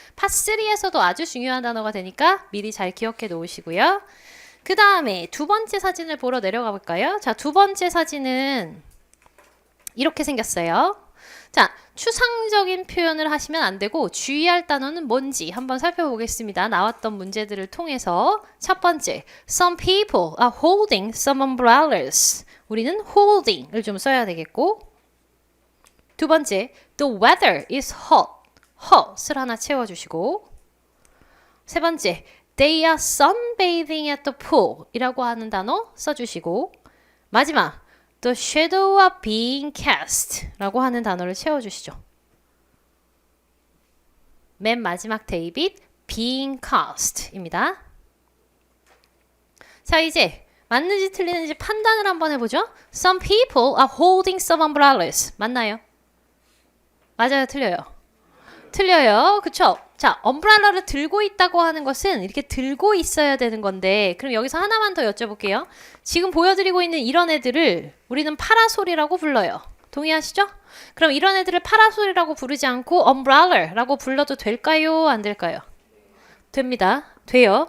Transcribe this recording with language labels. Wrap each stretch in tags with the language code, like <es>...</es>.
<ko>파3에서도 아주 중요한 단어가 되니까 미리 잘 기억해 놓으시고요. 그 다음에 두 번째 사진을 보러 내려가 볼까요? 자, 두 번째 사진은 이렇게 생겼어요. 자, 추상적인 표현을 하시면 안 되고 주의할 단어는 뭔지 한번 살펴보겠습니다. 나왔던 문제들을 통해서 첫 번째,</ko> <en>some people are holding some umbrellas.</en> <ko>우리는 holding을 좀 써야 되겠고 두 번째,</ko> <en>the weather is hot.</en> <ko>hot을 하나 채워주시고 세 번째,</ko> <en>they are sunbathing at the pool</en> <ko>이라고 하는 단어 써주시고 마지막,</ko> <en>the shadow are being cast</en> <ko>라고 하는 단어를 채워주시죠. 맨 마지막 데이빗, being cast 입니다. 자, 이제 맞는지 틀리는지 판단을 한번 해보죠.</ko> <en>Some people are holding some umbrellas.</en> <ko>맞나요? 맞아요, 틀려요? 틀려요. 그쵸? 자, 엄브렐라를 들고 있다고 하는 것은 이렇게 들고 있어야 되는 건데 그럼 여기서 하나만 더 여쭤볼게요. 지금 보여드리고 있는 이런 애들을 우리는 파라솔이라고 불러요. 동의하시죠? 그럼 이런 애들을 파라솔이라고 부르지 않고 umbrel라라고 불러도 될까요? 안 될까요? 됩니다. 돼요.</ko>